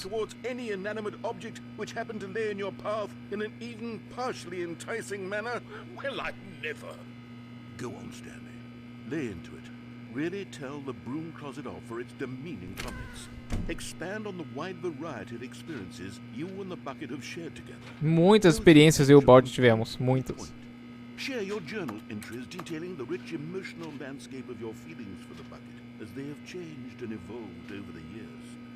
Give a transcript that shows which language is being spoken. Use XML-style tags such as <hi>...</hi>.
<en>towards any inanimate object which happened to lay in your path in an even partially enticing manner? Well, I'd never. Go on, Stanley. Lay into it. Really tell the broom closet off for its demeaning comments. Expand on the wide variety of experiences you and the bucket have shared together.</en> <pt>Muitas experiências eu e o balde tivemos. Muitas.</pt> <en>Share your journal entries detailing the rich emotional landscape of your feelings for the bucket as they have changed and evolved over the years.</en>